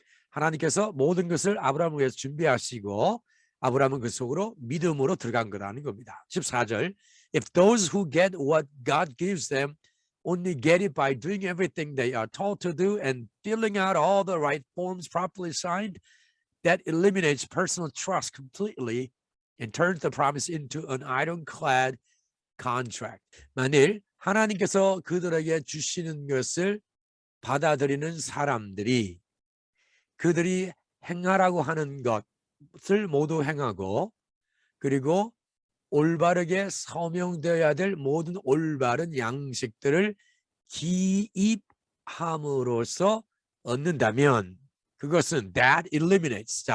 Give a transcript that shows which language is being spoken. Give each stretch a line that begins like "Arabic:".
Korean: 하나님께서 모든 것을 아브라함을 위해서 준비하시고 아브라함은 그 속으로 믿음으로 들어간 거라는 겁니다.
English: 14절 If those who get what God gives them only get it by doing everything they are told to do and filling out all the right forms properly signed, that eliminates personal trust completely and turns the promise into an ironclad contract.
Korean: 만일 하나님께서 그들에게 주시는 것을 받아들이는 사람들이 그들이 행하라고 하는 것을 모두 행하고 그리고 올바르게 서명되어야 될 모든 올바른 양식들을 기입함으로써 얻는다면 그것은
English: that eliminates.